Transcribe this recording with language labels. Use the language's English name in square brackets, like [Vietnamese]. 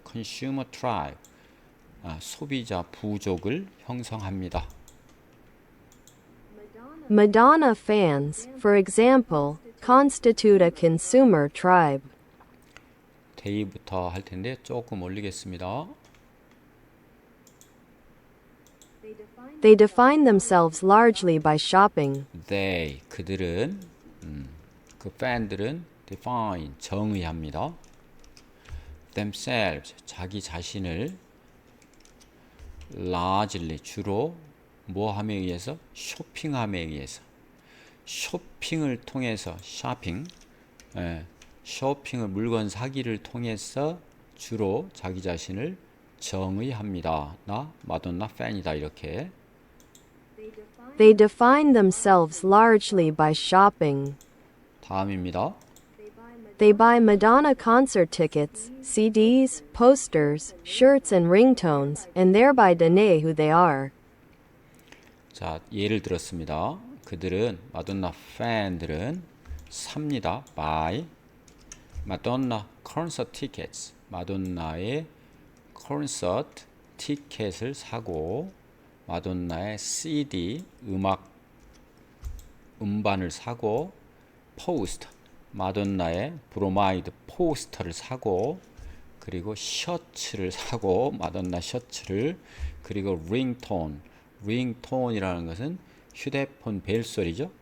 [Korean] consumer tribe, 소비자 부족을 형성합니다. [English] Madonna fans, for example, constitute a consumer tribe. [Korean] 데이부터 할 텐데 조금 올리겠습니다. [English] They define themselves largely by shopping. [Korean] 그들은 그 팬들은 define 정의합니다. themselves 자기 자신을 largely 주로 뭐함에 의해서 쇼핑함에 의해서 쇼핑을 통해서 쇼핑을 물건 사기를 통해서 주로 자기 자신을 정의합니다. 나 마돈나 팬이다 이렇게. [English] They define themselves largely by shopping. [Korean] 다음입니다. [English] They buy Madonna concert tickets, CDs, posters, shirts, and ringtones, and thereby deny who they are. [Korean] 자, 예를 들었습니다. 그들은 마돈나 팬들은 삽니다. buy 마돈나 콘서트 티켓 마돈나의 콘서트 티켓을 사고 마돈나의 CD 음반을 사고 포스터 마돈나의 브로마이드 포스터를 사고 그리고 셔츠를 사고 마돈나 셔츠를 그리고 링톤이라는 것은 휴대폰 벨소리죠.